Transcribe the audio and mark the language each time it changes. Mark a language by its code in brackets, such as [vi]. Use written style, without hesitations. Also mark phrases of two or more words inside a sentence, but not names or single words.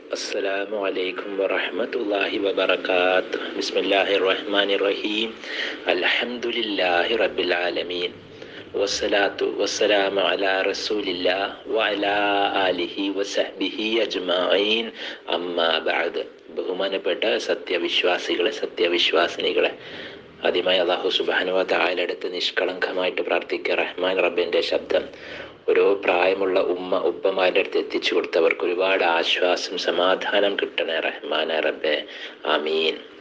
[ar] السلام عليكم ورحمة الله وبركاته. بسم الله الرحمن الرحيم. الحمد لله رب العالمين والصلاة والسلام على رسول الله وعلى آله وصحبه أجمعين. أما بعد. [ml] ബഹുമാനപ്പെട്ട സത്യവിശ്വാസികളെ ആദ്യമായി അല്ലാഹു [ar] سبحانه وتعالى [ml] അടുത്ത് നിഷ്കളങ്കമായിട്ട് പ്രാർത്ഥിക്കുക. റഹ്മാൻ റബ്ബിന്റെ ശബ്ദം ഓരോ പ്രായമുള്ള ഉപ്പമാരുടെ അടുത്ത് എത്തിച്ചു കൊടുത്തവർക്ക് ഒരുപാട് ആശ്വാസം സമാധാനം കിട്ടണേ റഹ്മാൻ റബ്ബെ, ആമീൻ.